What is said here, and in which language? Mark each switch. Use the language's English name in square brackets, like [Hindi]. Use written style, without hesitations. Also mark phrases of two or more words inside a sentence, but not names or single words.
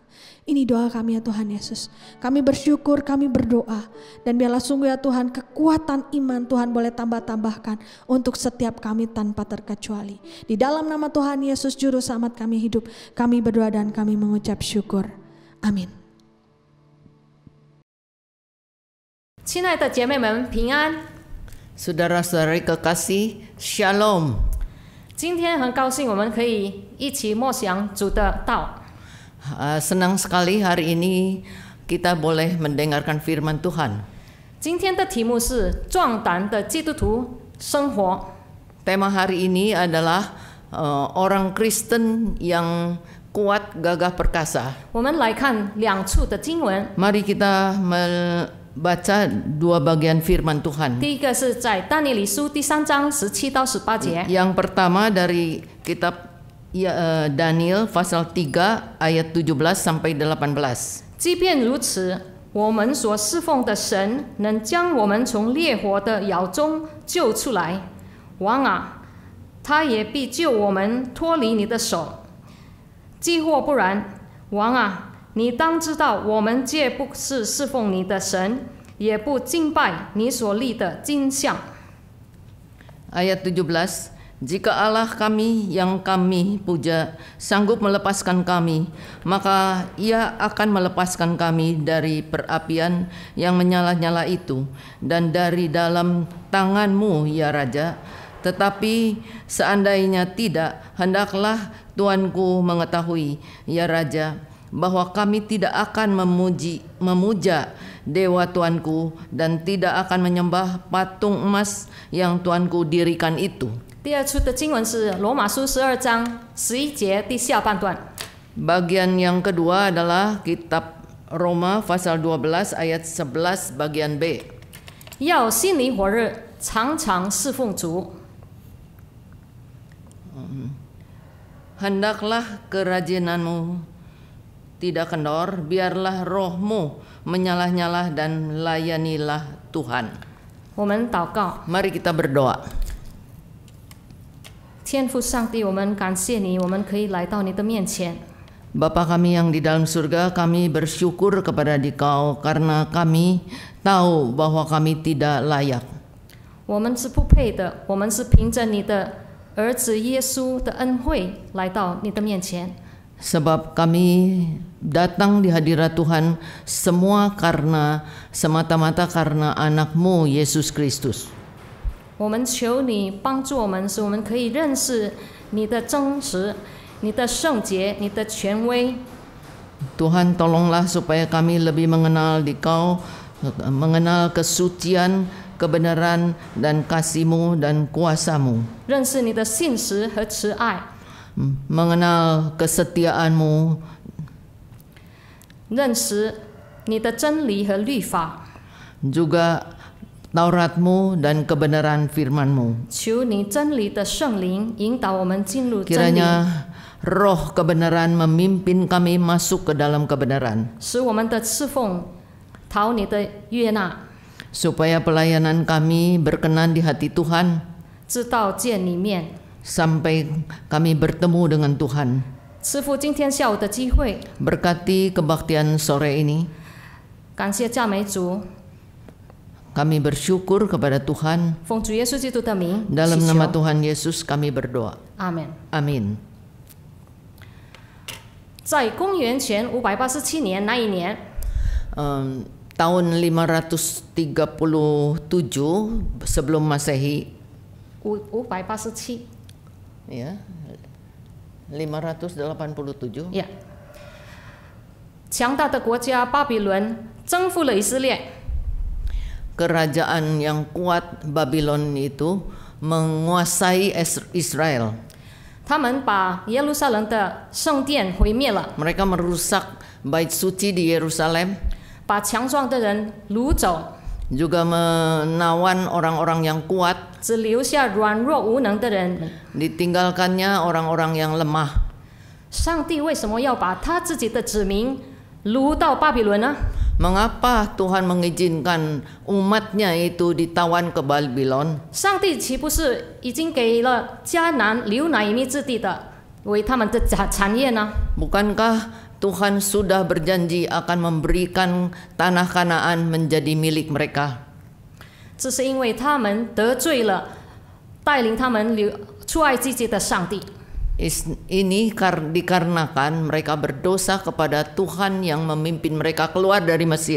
[Indonesian] Ini doa kami ya Tuhan Yesus. Kami bersyukur, kami berdoa, dan biarlah sungguh ya Tuhan kekuatan iman Tuhan boleh tambah-tambahkan untuk setiap kami tanpa terkecuali. Di dalam nama Tuhan Yesus Juru Selamat kami hidup, kami berdoa dan kami mengucap syukur. Amin. [Chinese] 亲爱的姐妹们，平安！ [Indonesian] Saudara-saudari kekasih, Shalom. [Chinese] 今天很高兴我们可以一起默想主的道。 [Indonesian] Senang sekali hari ini kita boleh mendengarkan firman Tuhan. [Chinese] 今天的题目是壮胆的基督徒生活。 [Indonesian] Tema hari ini adalah orang Kristen yang kuat, gagah perkasa. [Chinese] 我们来看两处的经文。 [Indonesian] Mari kita membaca dua bagian firman Tuhan. [Chinese] 第一个是在但以理书第3章17到18节。 [Indonesian] Yang pertama dari kitab Daniel pasal 3 ayat 17 sampai 18. [Chinese] 即便如此，我们所侍奉的神能将我们从烈火的窑中救出来。王啊，他也必救我们脱离你的手。既或不然，王啊，你当知道，我们既不是侍奉你的神，也不敬拜你所立的金像。 [Indonesian] Ayat 17, jika Allah kami yang kami puja sanggup melepaskan kami, maka Ia akan melepaskan kami dari perapian yang menyala-nyala itu dan dari dalam tangan-Mu ya Raja. Tetapi seandainya tidak, hendaklah Tuanku mengetahui ya Raja, bahwa kami tidak akan memuja dewa Tuanku dan tidak akan menyembah patung emas yang Tuanku dirikan itu. [Chinese] 第二处的经文是罗马书12章11节第下半段。 [Indonesian] Bagian yang kedua adalah kitab Roma pasal 12 ayat 11 bagian B. [Chinese] 要心里火热，常常侍奉主。 [Indonesian] Hendaklah kerajinanmu tidak kendor, biarlah rohmu menyala-nyala dan layanilah Tuhan. [Chinese] 我们祷告， [Indonesian] Mari kita berdoa. [Chinese] 天父上帝，我们感谢你，我们可以来到你的面前。 [Indonesian] Bapa kami yang di dalam surga, kami bersyukur kepada Dikau karena kami tahu bahwa kami tidak layak. [Chinese] 我们是不配的，我们是凭着你的儿子耶稣的恩惠来到你的面前。 [Indonesian] Sebab kami datang di hadirat Tuhan semua semata-mata karena anak-Mu Yesus Kristus. [Chinese] 我们求你帮助我们，使我们可以认识你的真实、你的圣洁、你的权威。 [Indonesian] Tuhan tolonglah supaya kami lebih mengenal Dikau, mengenal kesucian, kebenaran dan kasih-Mu dan kuasa-Mu. [Chinese] 认识你的信实和慈爱， [Indonesian] Mengenal kesetiaan-Mu, [Chinese] 认识你的真理和律法。 [Indonesian] juga Taurat-Mu dan kebenaran firman-Mu. [Chinese] 求你真理的圣灵引导我们进入真理， [Indonesian] Kiranya roh kebenaran memimpin kami masuk ke dalam kebenaran, [Chinese] 使我们的侍奉讨你的悦纳， [Indonesian] supaya pelayanan kami berkenan di hati Tuhan, [Chinese] 知道见里面。 [Indonesian] sampai kami bertemu dengan Tuhan. [Chinese] 师父，今天下午的机会， [Indonesian] Berkati kebaktian sore ini. [Chinese] 感谢赞美主， [Indonesian] Kami bersyukur kepada Tuhan. [Chinese] 奉主耶稣基督的名， [Indonesian] Dalam [Chinese] 祈 [Indonesian] nama [Chinese] 求， [Indonesian] Tuhan Yesus kami berdoa. [Chinese] 阿门。 [Indonesian] Amin. [Chinese] 在公元前587年那一年， [Indonesian] Tahun 537 sebelum Masehi, 587 ya. 587. 呀。 [Chinese] 强大的国家巴比伦征服了以色列， [Indonesian] Kerajaan yang kuat Babylon itu menguasai Israel. [Chinese] 他们把耶路撒冷的圣殿毁灭了， [Indonesian] Mereka merusak bait suci di Yerusalem, [Chinese] 把强壮的人掳走， [Indonesian] juga menawan orang-orang yang kuat, [Chinese] 只留下软弱无能的人。 [Indonesian] ditinggalkannya orang-orang yang lemah. [Chinese] 上帝为什么要把他自己的子民掳到巴比伦呢？ [Indonesian] Mengapa Tuhan mengizinkan umatnya itu ditawan ke Babylon? [Chinese] 上帝岂不是已经给了迦南流奶与蜜之地的为他们的产业呢？ [Indonesian] Bukankah Tuhan sudah berjanji akan memberikan tanah Kanaan menjadi milik mereka? [Chinese] 这是因为他们得罪了带领他们出埃及的上帝。 [Indonesian] Ini dikarenakan mereka berdosa kepada Tuhan yang memimpin mereka keluar dari Mesir.